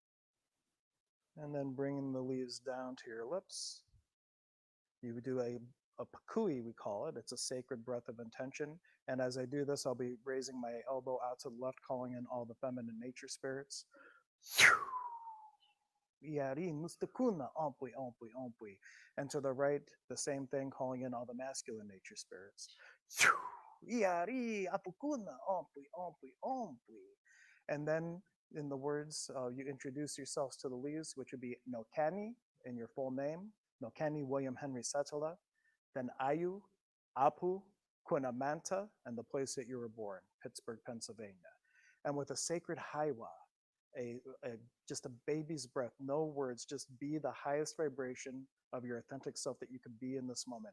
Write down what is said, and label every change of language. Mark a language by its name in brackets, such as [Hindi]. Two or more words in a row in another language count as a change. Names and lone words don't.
[English] And then bringing the leaves down to your lips. You do a a pakui, we call it. It's a sacred breath of intention. And as I do this, I'll be raising my elbow out to the left, calling in all the feminine nature spirits. [Quechua] Yari mustakuna ompui ompui ompui. [English] And to the right, the same thing, calling in all the masculine nature spirits. [Quechua] Yari apukuna ompui ompui ompui. [English] And then in the words, you introduce yourselves to the leaves, which would be Nokani in your full name, Nokani William Henry Setala, then Ayu, Apu, Quinamanta, and the place that you were born, Pittsburgh, Pennsylvania. And with a sacred Haiwa, just a baby's breath, no words, just be the highest vibration of your authentic self that you can be in this moment.